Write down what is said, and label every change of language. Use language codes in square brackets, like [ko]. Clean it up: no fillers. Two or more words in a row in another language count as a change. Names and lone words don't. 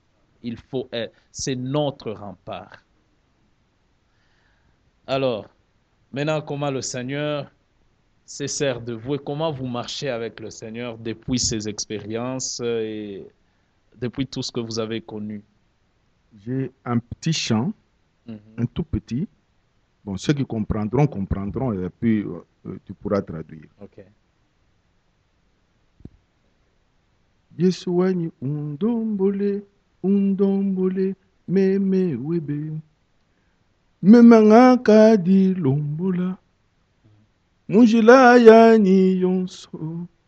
[fr] Il faut être, c'est notre rempart. Alors, maintenant, comment le Seigneur se sert de vous et comment vous marchez avec le Seigneur depuis ces expériences et depuis tout ce que vous avez connu? J'ai un petit chant, un tout petit. Bon, ceux qui comprendront, comprendront et puis tu pourras traduire. Ok. [lua] Yesuani undombole, meme webe. Memanga kadi lombola. Mujila ya ni yonso.